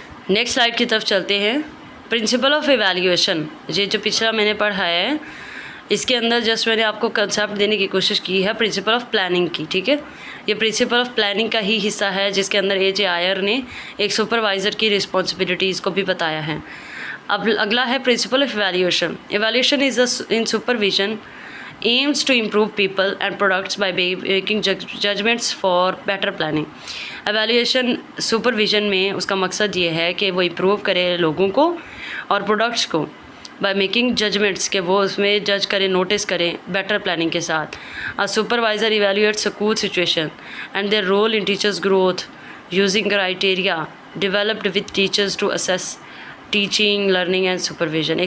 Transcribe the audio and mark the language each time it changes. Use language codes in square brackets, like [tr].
[hi] Next slide की तरफ चलते हैं। प्रिंसिपल ऑफ एवेल्यूएशन, ये जो पिछला मैंने पढ़ा है इसके अंदर जस्ट मैंने आपको कंसेप्ट देने की कोशिश की है प्रिंसिपल ऑफ प्लानिंग की, ठीक है। ये प्रिंसिपल ऑफ प्लानिंग का ही हिस्सा है जिसके अंदर AJ आयर ने एक सुपरवाइज़र की रिस्पॉन्सिबिलिटीज़ को भी बताया है। अब अगला है principle of evaluation. [en] Evaluation is in supervision aims to improve people and products by making judgments for better planning। [hi] Evaluation supervision में उसका मकसद ये है कि वो इम्प्रूव करे लोगों को और प्रोडक्ट्स को [en] by making judgements, [hi] के वो उसमें जज करें, नोटिस करें बेटर प्लानिंग के साथ। [en] A supervisor evaluates school situation and their role in teachers growth using criteria developed with teachers to assess teaching learning and supervision.